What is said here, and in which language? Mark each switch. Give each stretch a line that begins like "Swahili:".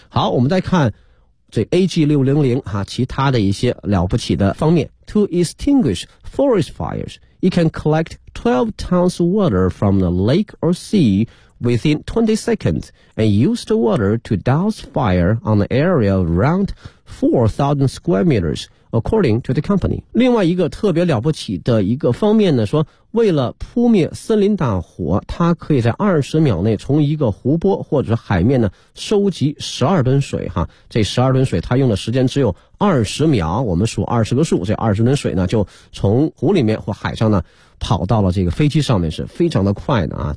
Chinese: 好，我们再看这 AG600 哈、啊、其他的一些了不起的方面。
English: To extinguish forest fires it can collect 12 tons of water from the lake or sea within 20 seconds and use the water to douse fire on the area of around 4,000 square metersAccording to the company.
Chinese: 另外一个特别了不起的一个方面呢，说为了扑灭森林大火，它可以在20秒内从一个湖泊或者是海面呢收集12吨水哈。这12吨水它用的时间只有20秒，我们数20个数，这20吨水呢就从湖里面或海上呢跑到了这个飞机上面，是非常的快的啊。